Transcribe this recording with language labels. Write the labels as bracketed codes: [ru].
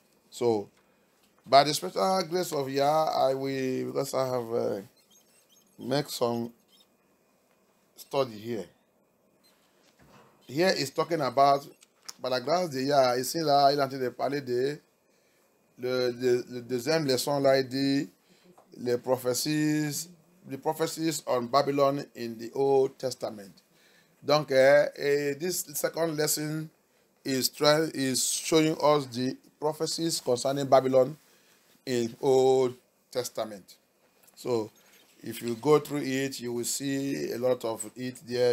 [en] So, by the special grace of Yah, because I have make some study here. Here is talking about, [fr] par la grâce de Yah, ici là, il est en train de parler de le deuxième leçon là, il dit [en] the prophecies on Babylon in the Old Testament. Donc, this second lesson is showing us the prophecies concerning Babylon in Old Testament. So, if you go through it, you will see a lot of it there.